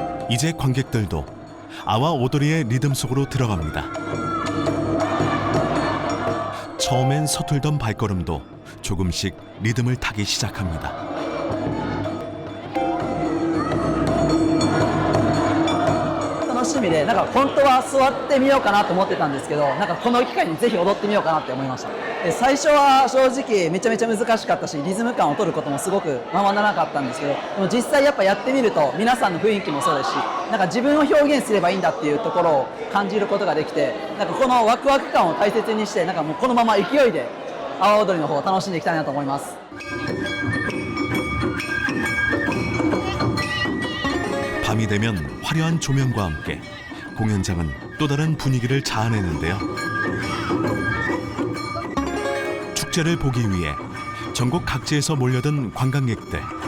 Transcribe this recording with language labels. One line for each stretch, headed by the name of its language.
Korean: 이제 관객들도 아와오도리의 리듬 속으로 들어갑니다. 처음엔 서툴던 발걸음도 조금씩 리듬을 타기 시작합니다.
Japanese: 楽しみで、なんか本当は座ってみようかなと思ってたんですけど、なんかこの機会にぜひ踊ってみようかなって思いました。最初は正直めちゃめちゃ難しかったし、リズム感を取ることもすごくままならなかったんですけど、でも実際やっぱやってみると皆さんの雰囲気もそうですし、なんか自分を表現すればいいんだっていうところを感じることができて、なんかこのワクワク感を大切にして、なんかもうこのまま勢いで阿波踊りの方を楽しんでいきたいなと思います。
Korean: 밤이 되면 화려한 조명과 함께 공연장은 또 다른 분위기를 자아내는데요. 축제를 보기 위해 전국 각지에서 몰려든 관광객들.